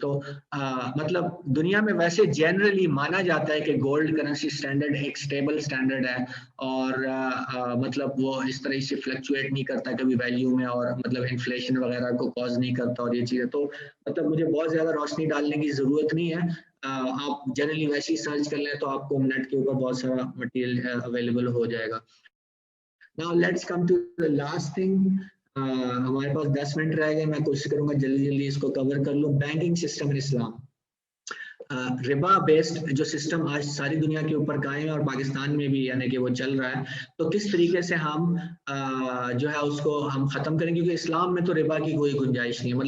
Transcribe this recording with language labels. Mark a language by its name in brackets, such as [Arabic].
[Urdu] تو مطلب دنیا میں ویسے جنرلی مانا جاتا ہے کہ گولڈ کرنسی سٹینڈرڈ ایک سٹیبل سٹینڈرڈ ہے اور مطلب وہ اس طرح سے فلکچویٹ نہیں کرتا کبھی ویلیو میں, اور مطلب انفلیشن وغیرہ کو کاز نہیں کرتا اور یہ چیزیں. تو مطلب مجھے بہت زیادہ روشنی ڈالنے کی ضرورت نہیں ہے, آپ جنرلی ویسے ہی سرچ کر لیں تو آپ کو نیٹ کے اوپر بہت سارا مٹیریل اویلیبل ہو جائے گا. [English] Now let's come to the last thing. [Urdu] ہمارے پاس 10 منٹ رہ گئے, میں کوشش کروں گا جلدی اس کو کور کر لوں. بینکنگ سسٹم ان اسلام, ربا بیسڈ جو سسٹم آج ساری دنیا کے اوپر قائم ہے اور پاکستان میں بھی یعنی کہ وہ چل رہا ہے, تو کس طریقے سے ہم جو ہے اس کو ہم ختم کریں, کیونکہ اسلام میں تو ربا کی کوئی گنجائش نہیں ہے.